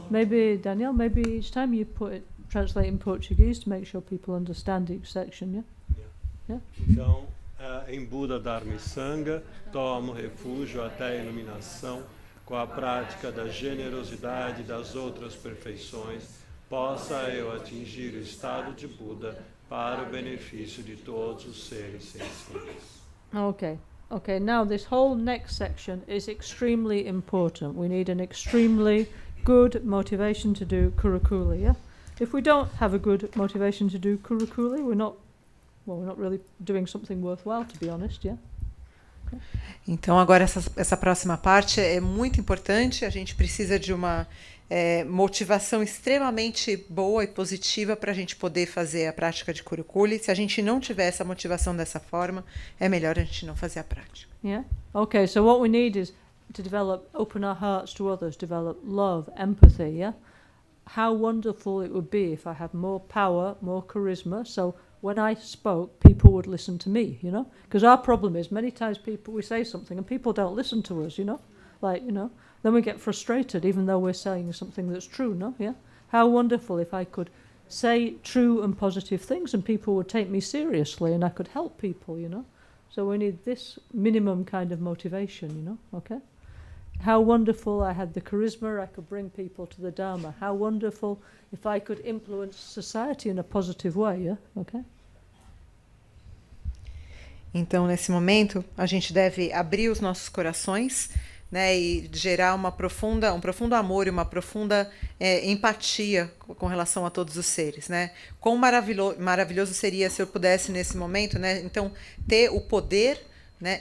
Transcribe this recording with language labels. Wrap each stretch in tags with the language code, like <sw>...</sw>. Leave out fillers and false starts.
<en>Maybe, Danielle, maybe each time you translate in Portuguese to make sure people understand each section, yeah? Yeah?</en> <pt>Então, em Buda, Dharma e Sangha, tomo refúgio até a iluminação, com a prática da generosidade e das outras perfeições, possa eu atingir o estado de Buda para o benefício de todos os seres sensíveis.</pt> <en>Okay, now this whole next section is extremely important. We need an extremely good motivation to do Kurukulle, yeah? If we don't have a good motivation to do Kurukulle, we're not really doing something worthwhile, to be honest, yeah?</en> <pt>Então, agora essa próxima parte é muito importante. A gente precisa de uma motivação extremamente boa e positiva para a gente poder fazer a prática de Kurukulle. Se a gente não tiver essa motivação dessa forma, é melhor a gente não fazer a prática.</pt> <en>Yeah? Okay, so what we need is to open our hearts to others, develop love, empathy, yeah? How wonderful it would be if I had more power, more charisma, so when I spoke, people would listen to me, you know? Because our problem is many times we say something and people don't listen to us, you know? Like, you know, then we get frustrated even though we're saying something that's true, no? Yeah? How wonderful if I could say true and positive things and people would take me seriously and I could help people, you know? So we need this minimum kind of motivation, you know? Okay? How wonderful I had the charisma, I could bring people to the Dharma. How wonderful if I could influence society in a positive way, yeah? Okay?</en> <pt>Então, nesse momento, a gente deve abrir os nossos corações, né, e gerar um profundo amor e uma profunda empatia com relação a todos os seres, né? Quão maravilhoso seria se eu pudesse, nesse momento, né, então, ter o poder, né?</pt>